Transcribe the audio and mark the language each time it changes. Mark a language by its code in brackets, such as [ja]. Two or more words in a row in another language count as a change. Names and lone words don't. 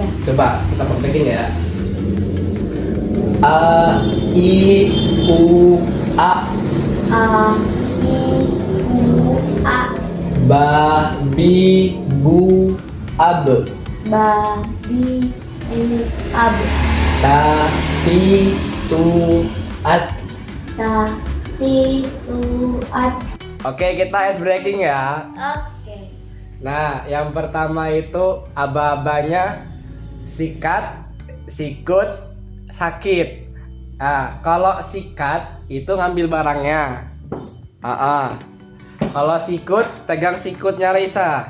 [id] Coba kita praktekin ya. A, I, U, A. A, I, U, A. Ba, bi, bu, ab. Ba, bi, bu, ab. Ta, ti, tu, at. Ta, ti, tu, at. Oke, kita [en] ice breaking [id] ya. Oke. Nah, yang pertama itu aba-abanya sikat, sikut, sakit. Nah, kalau sikat itu ngambil barangnya. Kalau sikut, pegang sikutnya Raisa.